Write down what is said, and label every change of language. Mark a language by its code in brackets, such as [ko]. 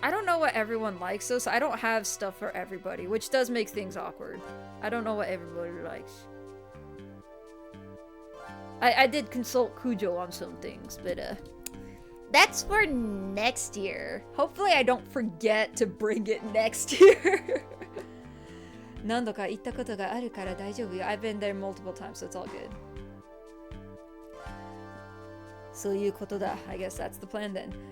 [en] I don't know what everyone likes though, so I don't have stuff for everybody, which does make things awkward. I don't know what everybody likes. I did consult Kujo on some things, but that's for next year. Hopefully I don't forget to bring it next year. [ja] 何度か行ったことがあるから大丈夫よ. [en] I've been there multiple times, so it's all good. [ja] そういうことだ. [en] I guess that's the plan then.